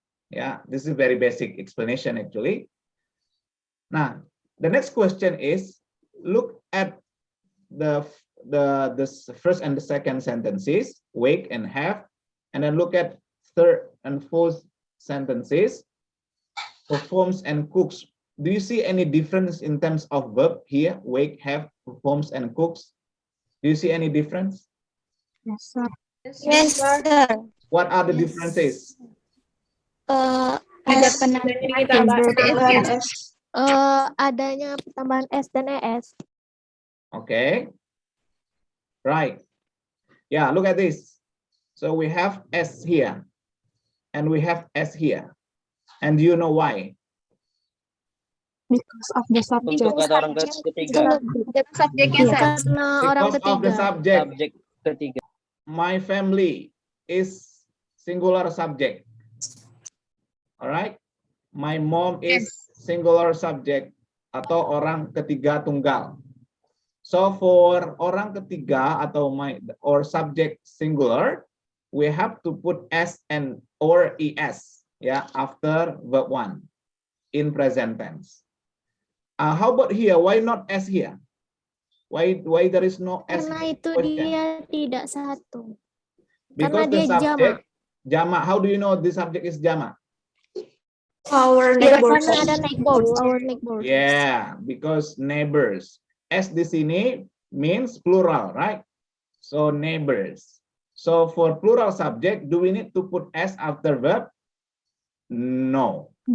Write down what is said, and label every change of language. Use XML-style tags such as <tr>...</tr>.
<en>Yeah, this is a very basic explanation actually. Now, the next question is, look at the first and the second sentences, wake and have, and then look at third and fourth sentences, performs and cooks. Do you see any difference in terms of verb here? Wake, have, performs, and cooks. Do you see any difference? Yes, sir. Yes, sir. What are the differences?</en> <id>Ada penambahan S. Adanya pertambahan S dan ES.</id> <en>Okay. Right. Yeah, look at this. So we have S here, and we have S here. And do you know why? Because of the subject.</en> <id>Untuk kata orang ketiga. Subjeknya, sir. Karena orang</id> <en>Because of the</en> <id>ketiga.</id> <en>subject.</en> <id>Subjek ketiga.</id> <en>My family is singular subject. All right. My mom is singular subject</en> <id>atau orang ketiga tunggal.</id> <en>So for orang ketiga</en> <id>atau</id> <en>or subject singular, we have to put S and or ES, yeah, after verb 1 in present tense. How about here? Why not S here? Why there is no S?</en> <id>Karena itu dia tidak satu.</id> <en>Because</en> <id>Karena</id> <en>the</en> <id>dia subject jamak.</id> <en>How do you know the subject is jamak? Our</en> <id>Karena ada neighbors. Our neighbors.</id> <en>Yeah, because neighbors. S</en> <id>di sini</id> <en>means plural, right? So neighbors. So for plural subject, do we need to put S after verb? No.</en>